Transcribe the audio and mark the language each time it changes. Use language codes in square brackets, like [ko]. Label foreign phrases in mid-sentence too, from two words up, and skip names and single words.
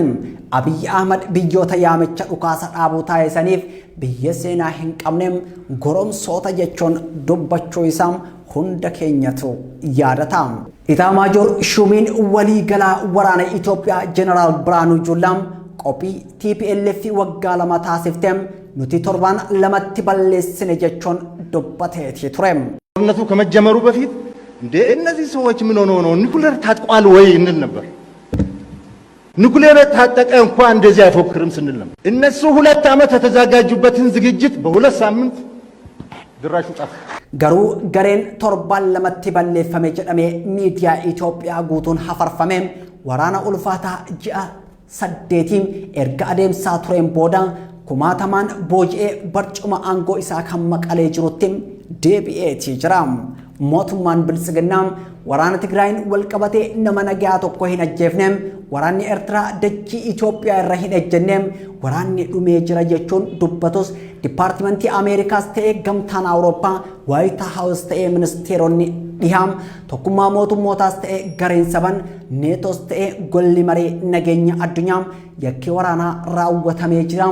[om] Abiy Ahmed biyyoota yaamicha dhukaasa dhaabuu taasisaniif biyya seenaa hin qabne goromsoota jechuun dubbachuu isaa hunda keenyatu yaadata. Itaamaajoor Shumiin walii galaa waraana Itoophiyaa Jeneraal Biraanuu Juullaam qophii TPLF waggaa 2 taasifte nuti torban lamatti balleessine jechuun dubbateeti ture. [am] ጦርነቱ ከመጀመሩ በፊት እንደ እነዚህ ሰዎች ምን ሆነው ነው ኒኩሌር ታጥቋል ወይ እንል ነበር። ኒኩሌር ታጠቀ እንኳን እንደዚህ አይፎክርም ስንል ነበር። እነሱ 2 ዓመት የተዘጋጁበትን ዝግጅት በ2 ሳምንት ድራሹ ጣፍ ገሩ ገሬን [om] torban lamatti balleeffame jedhame miidiyaa Itoophiyaa guutuun hafarfame waraana ulfaataa ji'a 8 erga adeemsaa tureen booda kumaatamaan booji'ee barcuma aangoo isaa kan maqalee jirutti deebi'eetii jira. Mootummaan bilisiginnaa waraana Tigraayin wal qabatee nama nagaa tokko hin ajjeefne, waraanni Eertiraa dachii Itoophiyaa irra hin ejjenne, waraanni dhumee jira jechuun dubbatus Dipaartimentii Ameerikaas ta'ee gamtaan Awurooppaa, Waayit Haawus ta'ee ministeeronni dhihaam, tokkummaa mootummootaas ta'ee gareen saban, neetoos ta'ee golli marii nageenya addunyaa yakkii waraanaa raawwatamee jira.